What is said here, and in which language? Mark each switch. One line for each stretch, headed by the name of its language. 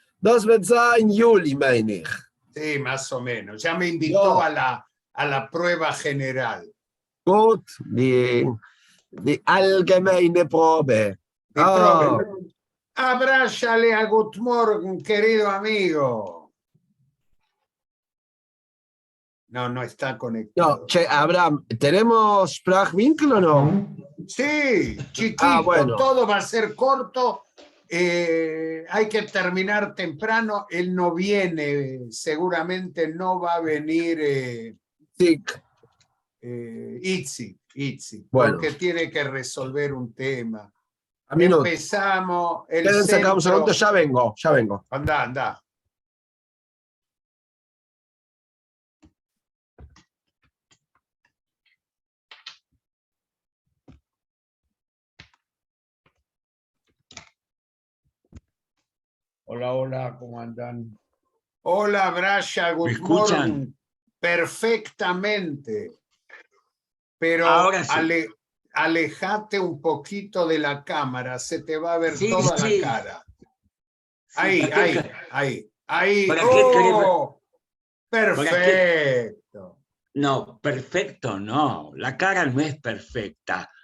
German: Das wird sein Juli, meine ich.
Spanish: Sí, más o menos. Ya me invitó a la prueba general.
German: Gut, die allgemeine Probe.
Spanish: Abráchale a Good Morgen, querido amigo. No está conectado. No, che, Abraham, ¿tenemos Sprachwinkel o no? Sí, chiquito, bueno. Todo va a ser corto. Hay que terminar temprano. Él no viene, seguramente no va a venir Itzi, bueno. porque tiene que resolver un tema. Minuto. Empezamos el Quédense acá un segundo, ya vengo. Anda. Hola, ¿cómo andan? Hola, Braya,
English: good morning.
Spanish: Perfectamente. Pero ahora sí. Alejate un poquito de la cámara, se te va a ver toda la cara. Ahí. ¡Oh! Perfecto. No, perfecto no. La cara no es perfecta.